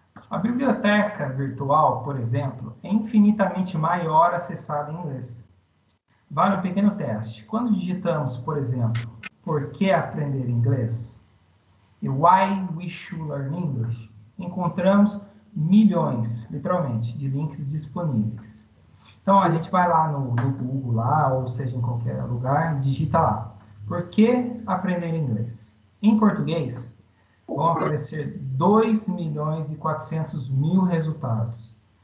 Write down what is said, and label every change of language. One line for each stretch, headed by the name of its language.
Portuguese: A biblioteca virtual, por exemplo, é infinitamente maior acessada em inglês. Vale um pequeno teste. Quando digitamos, por exemplo, por que aprender inglês?
English: E why we should learn English?
Portuguese: Encontramos milhões, literalmente, de links disponíveis. Então, a gente vai lá no Google, lá, ou seja, em qualquer lugar, e digita lá. Por que aprender inglês? Em português, vão aparecer 2.400.000 resultados.